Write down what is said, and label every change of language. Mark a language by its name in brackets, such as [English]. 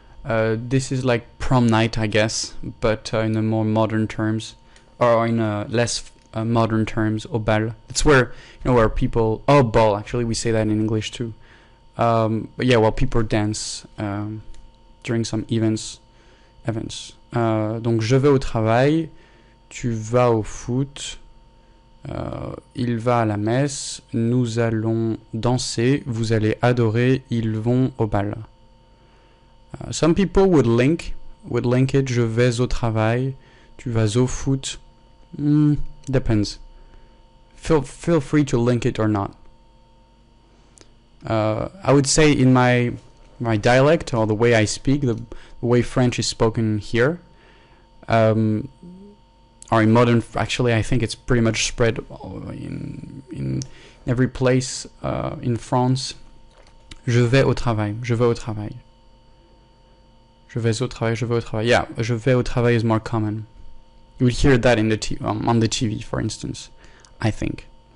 [English] This is like prom night, I guess, but in a more modern terms, or in a less modern terms, [French] au bal. [English] It's where, you know, where people, oh, ball, actually, we say that in English too. But yeah, well, people dance during some events. [French] Donc, je vais au travail, tu vas au foot, il va à la messe, nous allons danser, vous allez adorer, ils vont au bal. [English] Some people would link it, [French] je vais au travail, tu vas au foot. [English] Depends. Feel free to link it or not. I would say in my dialect, or the way I speak, the way French is spoken here, or in modern, actually I think it's pretty much spread in every place in France. [French] Je vais au travail, je vais au travail. Je vais au travail, je vais au travail. Yeah, je vais au travail [English] is more common. You would hear that in the on the TV, for instance, I think.